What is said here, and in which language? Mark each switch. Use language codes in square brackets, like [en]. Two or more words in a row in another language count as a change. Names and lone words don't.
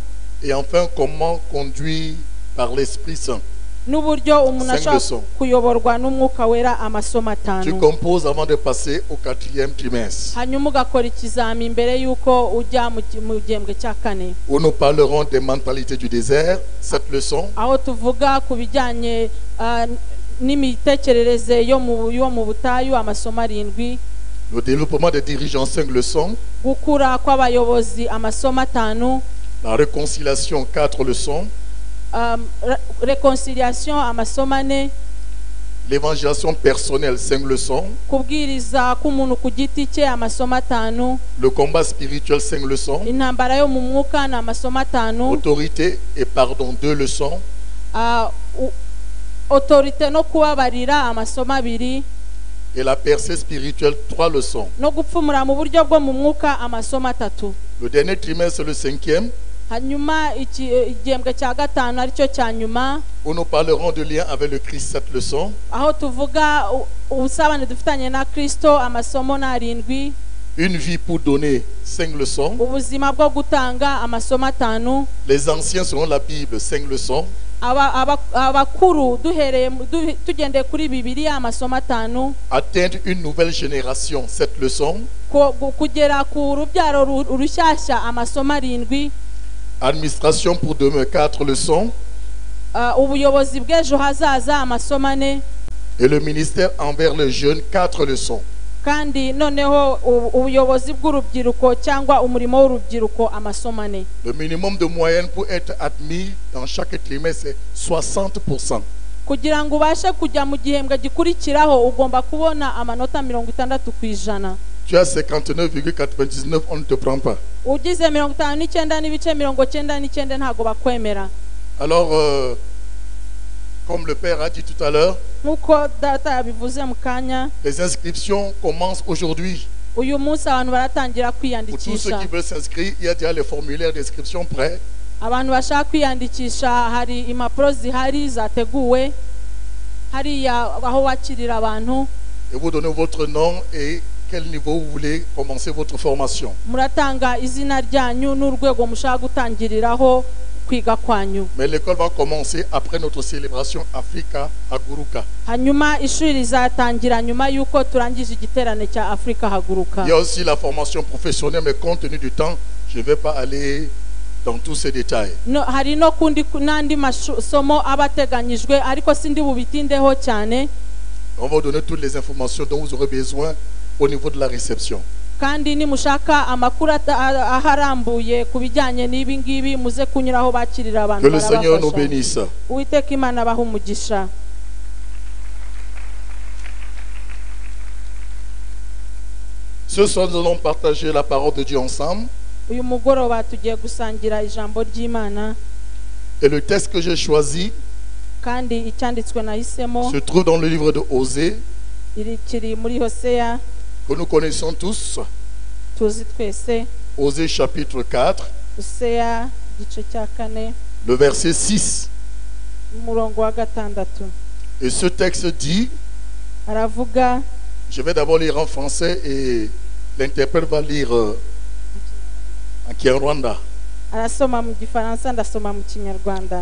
[fr] Et enfin, comment conduire par l'Esprit Saint. [rw] N'uburyo umuntu 5 ashobora [fr] leçons. [rw] kuyoborwa n'umwuka wera amasomo [fr] Tu 5. composes avant de passer au 4e trimestre, [rw] Hanyuma ugakora ikizami mbere y'uko ujya mu gihembwe cya 4. [fr] où nous parlerons des mentalités du désert, 7 leçons. [rw] Aho tuvuga ku bijyanye n'imitekerereze yo mu butayu amasomo 7. [fr] Le développement des dirigeants, 5 leçons. [rw] Gukura kw'abayobozi amasomo 5. [fr] La réconciliation, 4 leçons. [rw] Réconciliation amasomo 4. [fr] L'évangélisation personnelle, 5 leçons. [rw] kubwiriza k'umuntu ku giti cye amasomo 5, [fr] Le combat spirituel, 5 leçons. [rw] intambara yo mu mwuka ni amasomo 5, [fr] Autorité et pardon, 2 leçons. [rw] autorite no kubabarira amasomo 2, [fr] Et la percée spirituelle, 3 leçons. [rw] no gupfumura mu buryo bwo mu mwuka amasomo 3. [fr] Le dernier trimestre, le 5e, [rw] hanyuma igihembwe cya 5 aricyo cya nyuma, [fr] où nous parlerons de lien avec le Christ, 7 leçons. [rw] aho tuvuga ubusabane dufitanye na Kristo amasomo 7, [fr] Une vie pour donner, 5 leçons. [rw] ubuzima bwo gutanga amasomo 5, [fr] Les anciens selon la Bible, 5 leçons. [rw] abakuru tugendeye kuri Bibiliya amasomo 5, [fr] Atteindre une nouvelle génération, 7 leçons. [rw] kugera ku rubyaro rushyashya amasomo 7, [fr] Administration pour demain, 4 leçons. [rw] ubuyobozi bw'ejo hazaza amasomo 4, [fr] Et le ministère envers les jeunes, 4 leçons. [rw] kandi noneho ubuyobozi bw'urubyiruko cyangwa umurimo w'urubyiruko amasomo 4. [fr] Le minimum de moyenne pour être admis dans chaque trimestre, c'est 60%. [rw] kugira ngo ubashe kujya mu gihembwe gikurikiraho ugomba kubona amanota 60%. [fr] Tu as 59,99, on ne te prend pas. [rw] ugize 59 n'ibice 99 ntago bakwemera. [fr] Alors, comme le Père a dit tout à l'heure, [rw] nkuko data yabivuze mu kanya, [fr] les inscriptions commencent aujourd'hui. [rw] uyu munsi abantu baratangira [fr] Pour tous ceux [rw] kwiyandikisha. [fr] qui veulent s'inscrire, il y a déjà les formulaires d'inscription prêts. [rw] abantu bashaka kwiyandikisha hari impapuro zihari zateguwe hariya aho wakirira abantu. [fr] Et vous donnez votre nom et quel niveau vous voulez commencer votre formation. [rw] muratanga izina ryanyu n'urwego mushaka gutangiriraho kwiga kwanyu. [fr] Mais l'école va commencer après notre célébration Africa à Guruka. [rw] hanyuma ishuri rizatangira nyuma y'uko turangije igiterane cya Afrika Haguruka. [fr] Il y a aussi la formation professionnelle, mais compte tenu du temps, je ne vais pas aller dans tous ces détails. [rw] No, hari no kundi n'andi masomo abateganyijwe ariko sindi bubitindeho cyane. [fr] On va vous donner toutes les informations dont vous aurez besoin au niveau de la réception. [rw] kandi nimushaka amakuru aharambuye ku bijyanye n'ibi ngibi muze kunyuraho bakirira abantu. [fr] Que le Seigneur nous bénisse. [rw] Uwiteka Imana abahe umugisha. [fr] Ce soir, nous allons partager la parole de Dieu ensemble. [rw] uyu mugoroba tugiye gusangira ijambo ry'Imana, [fr] Et le texte que j'ai choisi [rw] kandi icyanditswe nahisemo [fr] se trouve dans le livre de Osée, [rw] kiri muri Hoseya [fr] que nous connaissons tous. [rw] tuzi twese. [fr] Osée chapitre 4, [rw] Hoseya igice cya 4 [fr] le verset 6. [rw] umurongo wa 6. [fr] Et ce texte dit, [rw] aravuga, [fr] je vais d'abord lire en français et l'interprète va lire en Kinyarwanda. [rw] arasoma mu Gifaransa ndasoma mu Kinyarwanda.